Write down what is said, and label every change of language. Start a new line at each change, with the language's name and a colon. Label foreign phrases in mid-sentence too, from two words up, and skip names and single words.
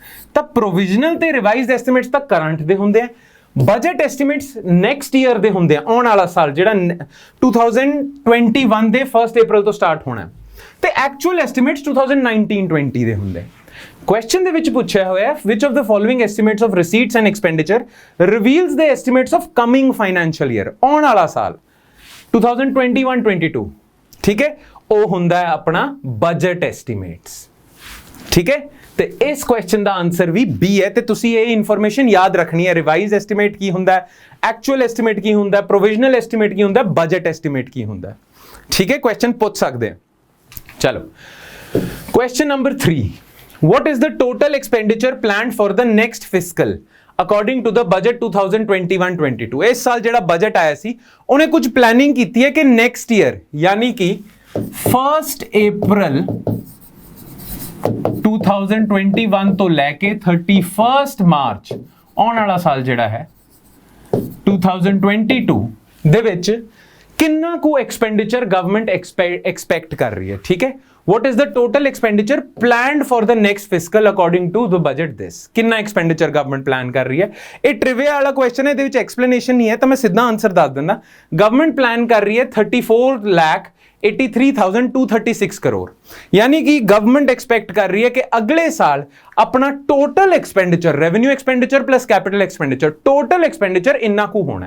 Punjabi: ਤਾਂ ਪ੍ਰੋਵੀਜ਼ਨਲ ਤੇ
English: revised estimates
Punjabi: ਤਾਂ ਕਰੰਟ ਦੇ ਹੁੰਦੇ ਆ,
English: budget estimates next year
Punjabi: ਦੇ ਹੁੰਦੇ ਆ, ਆਉਣ ਵਾਲਾ ਸਾਲ ਜਿਹੜਾ 2021 ਦੇ 1 ਅਪ੍ਰੈਲ ਤੋਂ ਸਟਾਰਟ ਹੋਣਾ, ਤੇ
English: actual estimates
Punjabi: 2019-20 ਦੇ ਹੁੰਦੇ। ਕੁਐਸਚਨ ਦੇ ਵਿੱਚ ਪੁੱਛਿਆ ਹੋਇਆ
English: which of the following estimates of receipts and expenditure reveals the estimates of coming financial year,
Punjabi: ਆਉਣ ਵਾਲਾ ਸਾਲ 2021-22। ਠੀਕ ਹੈ, ਉਹ ਹੁੰਦਾ ਹੈ ਆਪਣਾ
English: budget estimates.
Punjabi: ਠੀਕ ਹੈ, ਤੇ ਇਸ ਕੁਐਸਚਨ ਦਾ ਆਨਸਰ ਵੀ B ਹੈ, ਤੇ ਤੁਸੀਂ ਇਹ ਇਨਫੋਰਮੇਸ਼ਨ ਯਾਦ ਰੱਖਣੀ ਹੈ।
English: revise estimate
Punjabi: ਕੀ ਹੁੰਦਾ ਹੈ,
English: actual estimate
Punjabi: ਕੀ ਹੁੰਦਾ ਹੈ,
English: provisional estimate
Punjabi: ਕੀ ਹੁੰਦਾ ਹੈ,
English: budget estimate
Punjabi: ਕੀ ਹੁੰਦਾ ਹੈ। ਠੀਕ ਹੈ, ਕੁਐਸਚਨ ਪੁੱਛ ਸਕਦੇ ਆ। ਚਲੋ,
English: question number
Punjabi: 3,
English: what is the total expenditure planned for the next fiscal according to the budget 2021-22?
Punjabi: ਇਸ ਸਾਲ ਜਿਹੜਾ ਬਜਟ ਆਇਆ ਸੀ ਉਹਨੇ ਕੁਝ ਪਲੈਨਿੰਗ ਕੀਤੀ ਹੈ ਕਿ
English: next year
Punjabi: ਯਾਨੀ ਕਿ 1 ਅਪ੍ਰੈਲ 2021 ਤੋਂ ਲੈ ਕੇ 31 ਮਾਰਚ ਆਉਣ ਵਾਲਾ ਸਾਲ ਜਿਹੜਾ ਹੈ 2022 ਦੇ ਵਿੱਚ ਕਿੰਨਾ ਕੁ
English: expenditure government expect
Punjabi: ਕਰ ਰਹੀ ਹੈ। ਠੀਕ ਹੈ,
English: what is the total expenditure planned for the next fiscal according to the budget this?
Punjabi: ਕਿੰਨਾ
English: expenditure government plan
Punjabi: ਕਰ ਰਹੀ ਹੈ। ਇਹ ਟ੍ਰਿਵਿਆ ਵਾਲਾ ਕੁਐਸਚਨ ਹੈ, ਇਹਦੇ ਵਿੱਚ ਐਕਸਪਲੇਨੇਸ਼ਨ ਨਹੀਂ ਹੈ, ਤਾਂ ਮੈਂ ਸਿੱਧਾ ਆਨਸਰ ਦੱਸ ਦਿੰਦਾ।
English: government plan
Punjabi: ਕਰ ਰਹੀ ਹੈ 34,83,236 ਕਰੋੜ, ਯਾਨੀ ਕਿ
English: government expect
Punjabi: ਕਰ ਰਹੀ ਹੈ ਕਿ ਅਗਲੇ ਸਾਲ ਆਪਣਾ
English: total expenditure, revenue expenditure plus capital expenditure, total expenditure
Punjabi: ਇੰਨਾ ਕੁ ਹੋਣਾ।